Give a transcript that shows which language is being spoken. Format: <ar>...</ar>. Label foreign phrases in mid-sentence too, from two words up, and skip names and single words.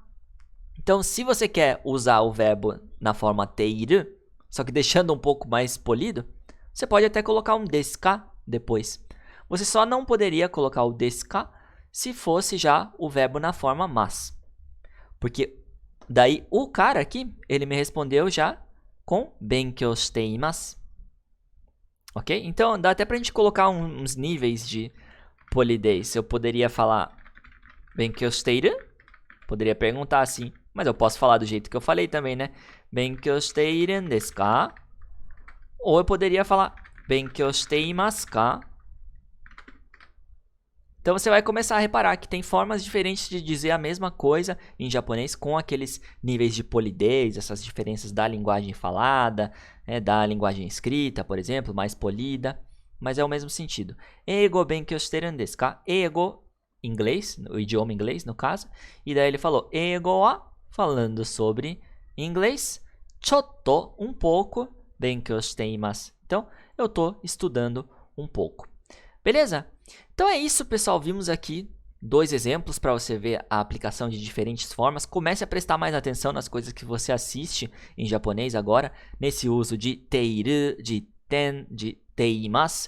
<pt>Então, se você quer usar o verbo na forma teiru, só que deixando um pouco mais polido, você pode até colocar um</pt> <ja>ですか</ja> <pt>depois. Você só não poderia colocar o desu ka se fosse já o verbo na forma mas. Porque daí o cara aqui, ele me respondeu já com</pt> <ja>勉強しています.</ja> <pt>Ok? Então dá até pra gente colocar uns níveis de polidez. Eu poderia falar</pt> <ja>勉強している,</ja> <pt>poderia perguntar assim, mas eu posso falar do jeito que eu falei também, né?</pt> <ja>勉強しているですか?</ja> <pt>Ou eu poderia falar</pt> <ja>勉強していますか?</ja> <pt>Então você vai começar a reparar que tem formas diferentes de dizer a mesma coisa em japonês com aqueles níveis de polidez, essas diferenças da linguagem falada, da linguagem escrita, por exemplo, mais polida, mas é o mesmo sentido.</pt> <ja>英語勉強してるですか?</ja> <pt>Eigo, inglês, o idioma inglês no caso, e daí ele falou</pt> <ja>英語は,</ja> <pt>falando sobre inglês,</pt> <ja>ちょっと,</ja> <pt>um pouco,</pt> <ja>勉強しています.</ja> <pt>Então, eu estou estudando um pouco. Beleza? Então é isso, pessoal. Vimos aqui dois exemplos para você ver a aplicação de diferentes formas. Comece a prestar mais atenção nas coisas que você assiste em japonês agora, nesse uso de teiru, de ten, de teimasu.</pt>